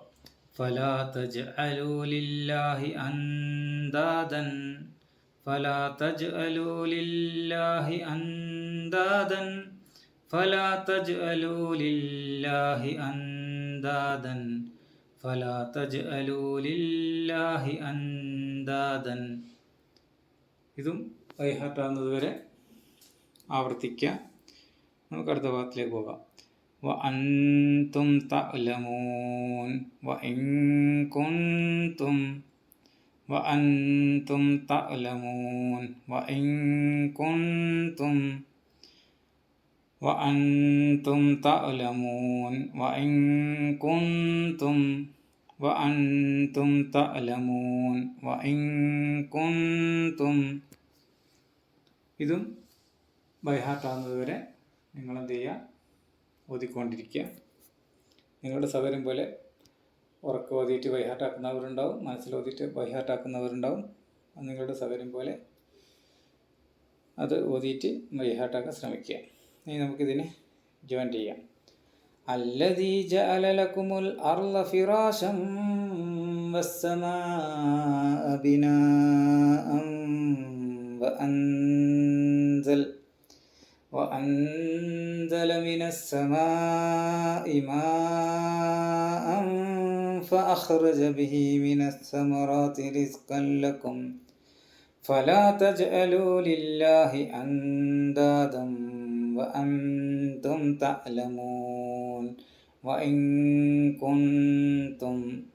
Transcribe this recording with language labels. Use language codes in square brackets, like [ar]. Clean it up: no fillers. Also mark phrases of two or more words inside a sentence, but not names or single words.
[ar] فلا تجعلوا لله أندادا فلا تجعلوا لله أندادا فلا تجعلوا لله أندادا فلا تجعلوا لله أندادا. [ml] ഇതും വൈഹാട്ടാവുന്നത് വരെ ആവർത്തിക്കുക. നമുക്ക് അടുത്ത ഭാഗത്തിലേക്ക് പോകാം. [ar] وأنتم تعلمون وإن كنتم وأنتم تعلمون وإن كنتم وأنتم تعلمون وإن كنتم وأنتم تعلمون وإن كنتم. [ml] ഇതും ബൈഹാർട്ടാകുന്നത് വരെ നിങ്ങൾ എന്ത് ചെയ്യുക, ഓതിക്കൊണ്ടിരിക്കുക. നിങ്ങളുടെ സൗകര്യം പോലെ ഉറക്കം ഓതിയിട്ട് ബൈഹാർട്ടാക്കുന്നവരുണ്ടാവും, മനസ്സിൽ ഓതിയിട്ട് ബൈഹാർട്ടാക്കുന്നവരുണ്ടാവും. നിങ്ങളുടെ സൗകര്യം പോലെ അത് ഓതിയിട്ട് ബൈഹാർട്ടാക്കാൻ ശ്രമിക്കുക. ഇനി നമുക്കിതിനെ ജോയിൻ ചെയ്യാം. [ar] الذي جعل لكم الأرض فراشا والسماء بناء وأنزل من السماء ماء فأخرج به من الثمرات رزقا لكم فلا تجعلوا لله أندادا وأنتم تعلمون وإن كنتم.